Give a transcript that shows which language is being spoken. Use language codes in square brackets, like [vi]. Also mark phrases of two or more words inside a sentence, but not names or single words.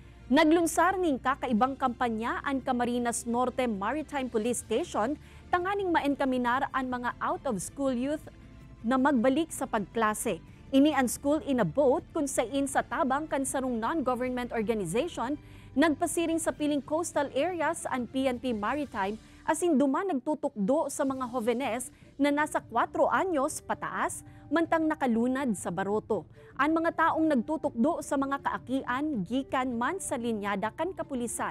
[bik] Naglunsar ning kakaibang kampanya ang Camarines Norte Maritime Police Station tanganing maenkaminar ang mga [en] out-of-school youth [bik] na magbalik sa pagklase. Ini ang [en] school in a boat [bik] kung sain sa tabang kansarong [en] non-government organization [bik] nagpasiring sa piling [en] coastal areas [bik] ang PNP Maritime asin duman nagtutukdo sa mga jovenes na nasa 4 anyos pataas mantang nakalunad sa baroto. Ang mga taong nagtutukdo sa mga kaakian gikan man sa linyada kan kapulisan.